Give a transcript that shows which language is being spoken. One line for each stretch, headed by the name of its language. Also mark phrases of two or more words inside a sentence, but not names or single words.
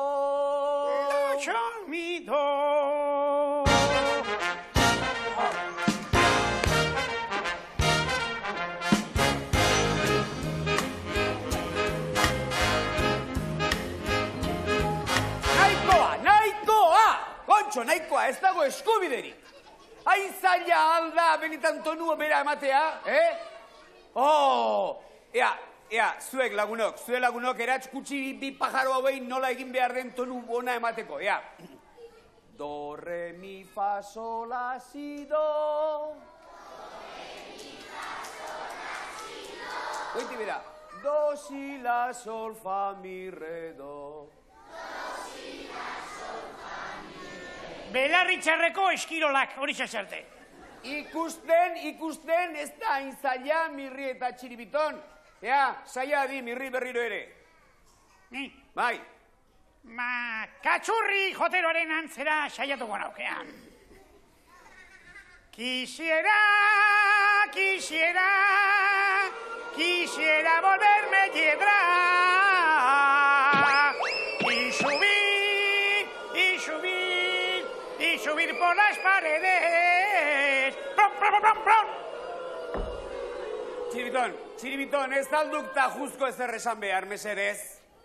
Basque: Do, sol, mi, do. Nahikoa! Kontxo, nahikoa, ez dago eskubiderik. Hain zaila alda benetan tonua bera ematea, zuek lagunok eratz kutsi bi pajaro hauei nola egin behar den tonu ona emateko, Do, re, mi, fa, sol, la, si, do. Goiti bera. Do, si, la, sol, fa, mi, re, do. Belarri txarreko eskirolak, hori txasarte. Ikusten, ez da hain zaila Mirri eta Txiribiton. Zaila di Mirri berriro ere. Ni? Bai. Katxurri joteroaren antzera saiatuko naukean.
Spanish: Quisiera volverme hiedra. Y subir por las paredes. ¡Prom!
Basque: Txiribiton, ez dalduk ta juzko ezer esan behar, mesedez.